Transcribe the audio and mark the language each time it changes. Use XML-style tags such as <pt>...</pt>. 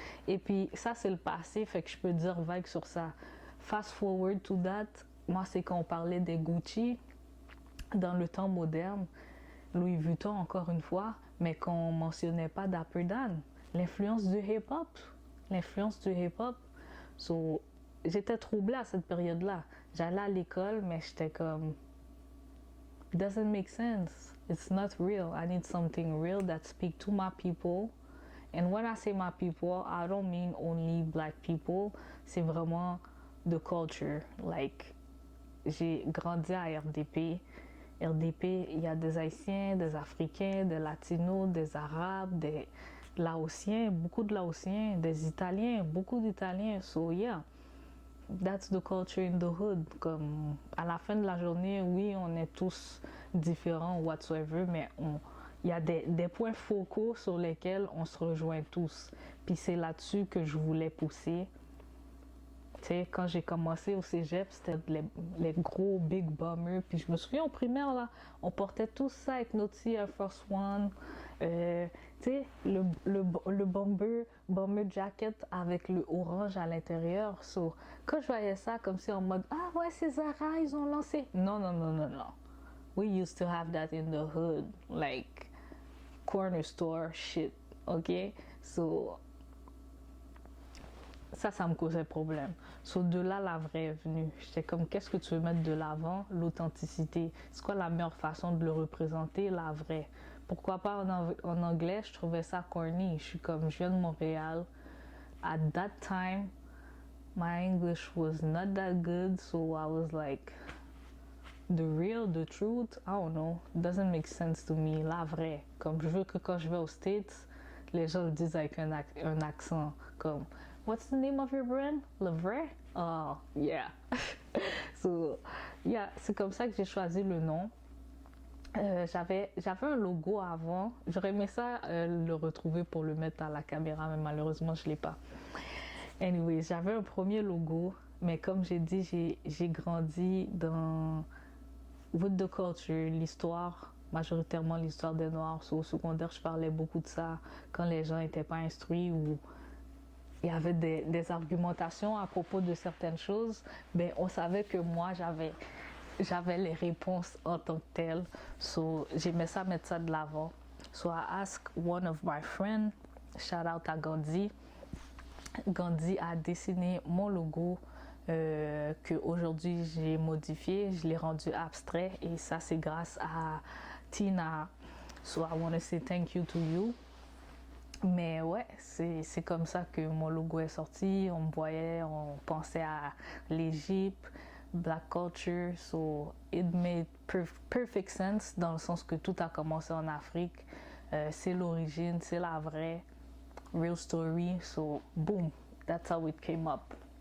<fr>Et puis ça c'est le passé, fait que je peux dire vague sur ça.</fr> <en>Fast forward to that,</en> <fr>moi c'est quand on parlait des Gucci dans le temps moderne. Louis Vuitton encore une fois, mais qu'on mentionnait pas Dapper Dan. L'influence du hip-hop. L'influence du hip-hop. So, j'étais troublée à cette période-là. J'allais à l'école, mais j'étais comme...</fr> <en>It doesn't make sense. It's not real. I need something real that speaks to my people. And when I say my people, I don't mean only black people.</en> <fr>C'est vraiment</fr> <en>the culture. Like,</en> <fr>j'ai grandi à RDP. RDP, il y a des Haïtiens, des Africains, des Latinos, des Arabes, des Laotiens, beaucoup de Laotiens, des Italiens, beaucoup d'Italiens.</fr> <en>So yeah, that's the culture in the hood.</en> <fr>Comme à la fin de la journée, oui, on est tous différents</fr> <en>whatsoever,</en> <fr>mais il y a des points focaux sur lesquels on se rejoint tous. Puis c'est là-dessus que je voulais pousser. Tu sais, quand j'ai commencé au cégep, c'était les gros big bombers. Puis je me souviens en primaire, là, on portait tout ça avec notre Air Force One. Tu sais, le bomber jacket avec le orange à l'intérieur. So, quand je voyais ça comme si en mode, ah ouais, c'est Zara, ils ont lancé. Non, non, non, non, non.</fr> <en>We used to have that in the hood. Like, corner store shit. OK? So...</en> <fr>ça me causait problème. So, de là, la vraie est venue. J'étais comme, qu'est-ce que tu veux mettre de l'avant? L'authenticité. C'est quoi la meilleure façon de le représenter? La vraie. Pourquoi pas en anglais? Je trouvais ça corny. Je suis comme, je viens de Montréal.</fr> <en>at that time, my English was not that good, so I was like, the truth, I don't know, doesn't make sense to me,</en> <fr>la vraie. Comme je veux que quand je vais aux States, les gens le disent avec un accent, comme,</fr> <en>what's the name of your brand?</en> <fr>Le vrai?</fr> <en>Oh, yeah.</en> <fr>So, yeah, c'est comme ça que j'ai choisi le nom. J'avais un logo avant. J'aurais aimé ça le retrouver pour le mettre à la caméra, mais malheureusement, je ne l'ai pas. Anyway, j'avais un premier logo, mais comme j'ai dit, j'ai grandi</fr> <en>with the culture,</en> <fr>l'histoire, majoritairement l'histoire des Noirs. So, au secondaire, je parlais beaucoup de ça quand les gens n'étaient pas instruits ou il y avait des argumentations à propos de certaines choses. Ben, on savait que moi, j'avais les réponses en tant que telles. So, j'aimais ça, mettre ça de l'avant.</fr> <en>So, I asked one of my friends, shout out à Gandhi.</en> <fr>Gandhi a dessiné mon logo que aujourd'hui j'ai modifié. Je l'ai rendu abstrait et ça, c'est grâce à Tina.</fr> <en>So, I want to say thank you to you.</en> <fr>Mais ouais, c'est comme ça que mon logo est sorti. On me voyait, on pensait à l'Égypte,</fr> <en>Black culture, so it made perfect sense</en> <fr>dans le sens que tout a commencé en Afrique. C'est l'origine, c'est la vraie,</fr> <en>real story, so boom, that's how it came up.</en>